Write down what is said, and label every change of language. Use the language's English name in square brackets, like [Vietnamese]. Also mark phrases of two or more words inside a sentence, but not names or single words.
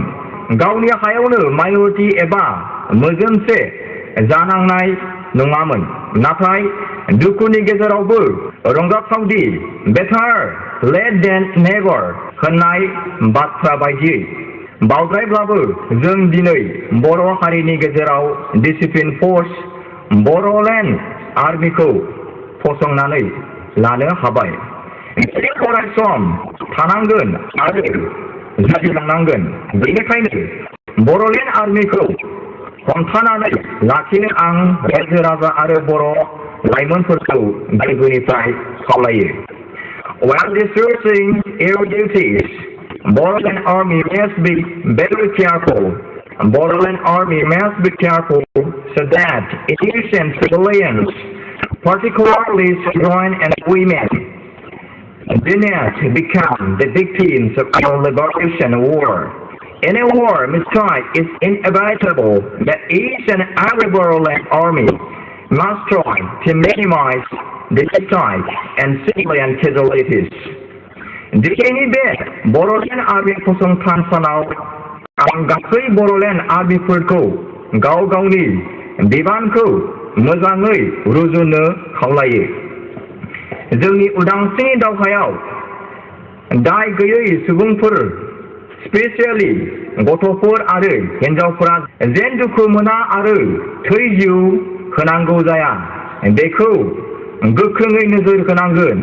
[Bodo] गावनि हायावनो माइनरिटि एबा मोजोमसे जानांनाय नङामोन नाथाय दुखुनि गेजेरावबो रंजाथावदि [English] better late than never [Bodo] होननाय बाथ्रा बायदियै बावद्रायब्लाबो जों दिनै बर' हारिनि गेजेराव [English] discipline force [Bodo] बर'लेण्ड आर्मिखौ फसंनानै लानो हाबाय अरायसम थानांगोन आरो जुजिलांनांगोन बेनिखायनो बर'लेण्ड आर्मिखौ हमथानानै लाखिनो आं रायजो राजा आरो बर' लाइमोनफोरखौ गोरबोनिफ्राय खावलायो [English] While researching air duties Boroland Army must be very careful. Boroland Army must be careful so that innocent civilians, particularly children and women, do not become the victims of our liberation war. In a war, mistrust is inevitable that each and every Boroland army must try to minimize the mistrust and civilian casualties. [Bodo] दिनैनि बे बर'लेण्ड आर्मि फसंथान सानाव आं गासै बर'लेण्ड आर्मिफोरखौ गाव गावनि बिबानखौ मोजाङै रुजुनो खावलायो। जोंनि उदांस्रिनि दावहायाव दाय गैयै सुबुंफोर स्पेसियेलि गथ'फोर आरो हिन्जावफोरा जेन दुखु मोना आरो थै जिउ होनांगौ जाया बेखौ गोख्रोङै नोजोर होनांगोन।